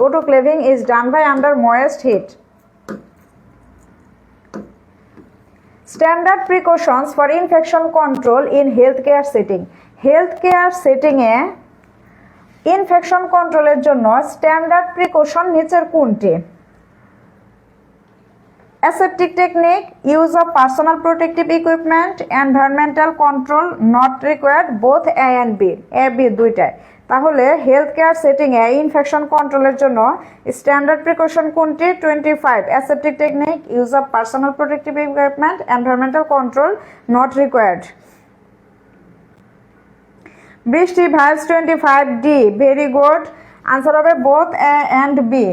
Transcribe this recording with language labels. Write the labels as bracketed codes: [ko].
[en] autoclaving is done by under moist heat. Standard precautions for infection control in health care সেটিংয়ে [bn] infection কন্ট্রোলের জন্য standard precaution নিচের কোনটি? [en] Aseptic technique, use of personal protective equipment, environmental control not required, both A and B. [bn] A, B দুইটাই। তাহলে health care setting এ infection কন্ট্রোলের জন্য standard precaution কোনটি? [en] 25 aseptic technique, use of personal protective equipment, environmental control not required. বৃষ্টি vibes 25 D, very good. Answer হবে both A and B.